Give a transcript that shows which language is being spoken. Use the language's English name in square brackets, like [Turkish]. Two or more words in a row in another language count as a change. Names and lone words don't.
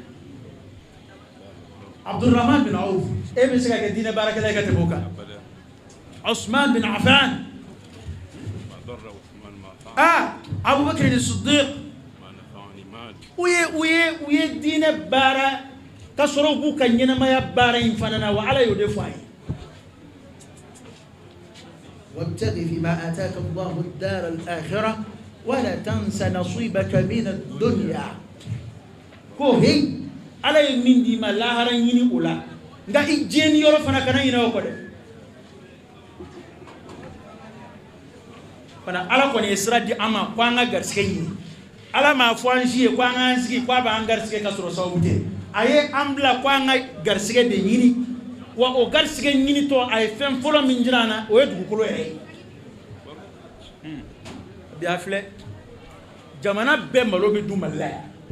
[Bambara] Abdurrahman bin Auf e bɛ se ka kɛ diinɛ baarakɛla ye ka tɛmɛ o kan Usman bin Affan Abubakar as-Siddiq u ye diinɛ baara ka sɔrɔ u b'u ka ɲɛnamaya baara in fana na wa ala y'o de fɔ a ye [Arabic] وابتغ فيما آتاك الله الدار الآخرة ولا تنس نصيبك من الدنيا [Bambara] ko hey ala ye min di ma lahara ɲini o la nka i jeni yɔrɔ fana kana ɲinɛ o kɔ dɛ fana ala kɔni ye sira di an ma ko an ka garisɛgɛ ɲini ala m'a fɔ an si ye ko an k'an sigi ko a b'an garisɛgɛ ka sɔrɔ sababu tɛ a ye an bila ko an ka garisɛgɛ de ɲini wa o garisɛgɛ ɲini tɔ a ye fɛn fɔlɔ min jira an na o ye dugukolo yɛrɛ ye bi a filɛ jamana bɛɛ malo bɛ dun Mali la yan